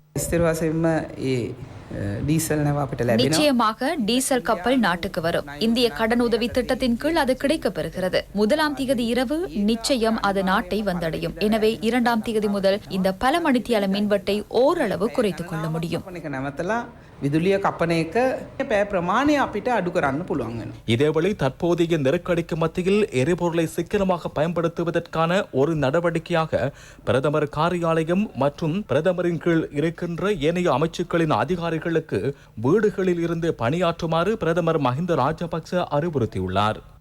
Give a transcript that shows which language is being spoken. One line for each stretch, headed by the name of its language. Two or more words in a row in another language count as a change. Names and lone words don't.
Tamil: நிச்சயமாக டீசல் கப்பல் நாட்டுக்கு வரும். இந்திய கடன் உதவி திட்டத்தின் கீழ் அது கிடைக்கப் பெறுகிறது. 1ஆம் தேதி இரவு நிச்சயம் அது நாட்டை வந்தடையும். எனவே 2ஆம் தேதி முதல் இந்த பல மணித்தியால மின்வெட்டை ஓரளவு குறைத்துக் கொள்ள முடியும்.
Sinhala: විදුලිය කපන එක පෑ ප්‍රමාණය අපිට අඩු කරන්න පුළුවන් වෙනවා.
Tamil: இதேவேளை தற்போதைய நெருக்கடிக்கு மத்தியில் எரிபொருளை சிக்கனமாக பயன்படுத்துவதற்கான ஒரு நடவடிக்கையாக பிரதமர் காரியாலயம் மற்றும் பிரதமரின் கீழ் இருக்கின்ற ஏனைய அமைச்சுக்களின் அதிகாரிகளுக்கு வீடுகளில் இருந்து பணியாற்றுமாறு பிரதமர் மஹிந்த ராஜபக்ச அறிவுறுத்தியுள்ளார்.